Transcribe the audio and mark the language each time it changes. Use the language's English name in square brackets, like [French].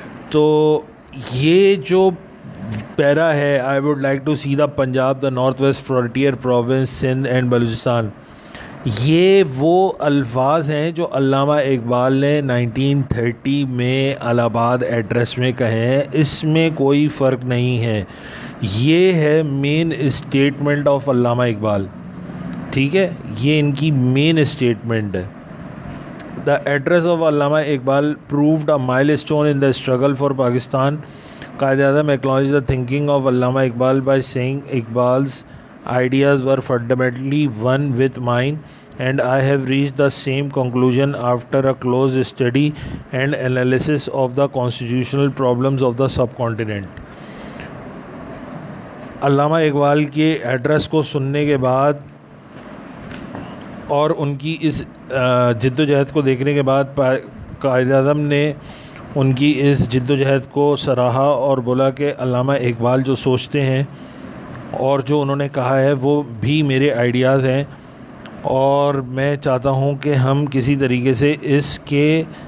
[Urdu] تو یہ جو پیرا ہے، [English] I would like to see the Punjab, the North West Frontier Province, Sindh and Balochistan, [Urdu] یہ وہ الفاظ ہیں جو علامہ اقبال نے 1930 میں الہ آباد ایڈریس میں کہے ہیں. اس میں کوئی فرق نہیں ہے. یہ ہے مین اسٹیٹمنٹ آف علامہ اقبال. ٹھیک ہے، یہ ان کی مین اسٹیٹمنٹ ہے. [English] The address of Allama Iqbal proved a milestone in the struggle for Pakistan. Quaid Azam acknowledged the thinking of Allama Iqbal by saying Iqbal's ideas were fundamentally one with mine and I have reached the same conclusion after a close study and analysis of the constitutional problems of the subcontinent. [Urdu] علامہ اقبال کے address کو سننے کے بعد اور ان کی اس جد و جہد کو دیکھنے کے بعد قائد اعظم نے ان کی اس جد و جہد کو سراہا اور بولا کہ علامہ اقبال جو سوچتے ہیں اور جو انہوں نے کہا ہے وہ بھی میرے آئیڈیاز ہیں، اور میں چاہتا ہوں کہ ہم کسی طریقے سے اس کے